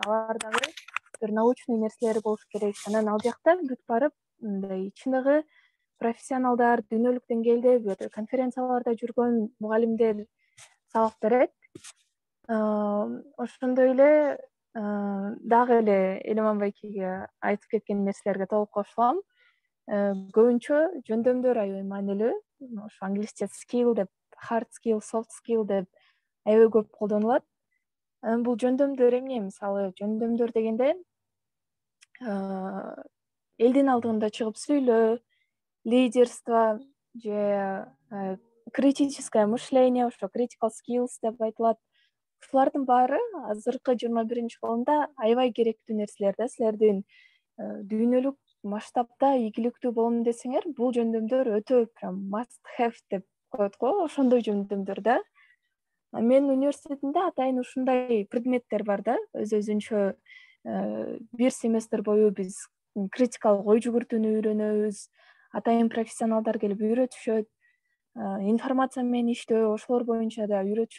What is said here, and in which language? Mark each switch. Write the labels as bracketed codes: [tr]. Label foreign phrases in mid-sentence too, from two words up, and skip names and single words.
[ky] Алар дагы бир научный нерселери болуш керек. Анан ал жакта бүт барып мындай чыныгы профессионалдар, дүйнөлүк деңгээлде бир конференцияларда жүргөн мугалимдер сабак берет. Ошондой эле дагы эле Элеман байкеге айтып кеткен нерселерге толук кошулам. Көбүнчө жөндөмдөр аябай маанилүү. Ошо англисче skill деп, [en] hard skill, soft skill [ky] деп аябай көп колдонулат. Бул жөндөмдөр эмне? Мисалы, жөндөмдөр дегенде элдин алдында чыгып сүйлөө, лидерство же [ru] критическое мышление, [ky] ошо [en] critical skills [ky] деп айтылат. Ушулардын баары азыркы 21-кылымда аябай керектүү нерселер да. Силердин дүйнөлүк масштабда ийгиликтүү болом десеңер, бул жөндөмдөр өтө прям [en] must have [ky] деп коет го, ошондой жөндөмдөр да. Менин университетимде атайын ушундай предметтер бар да. Өзүнчө бир семестр бою биз критикалык ой жүгүртүүнү үйрөнөбүз. Атайын профессионалдар келип үйрөтүшөт. Информация менен иштөө, ошолор боюнча да үйрөтүшөт.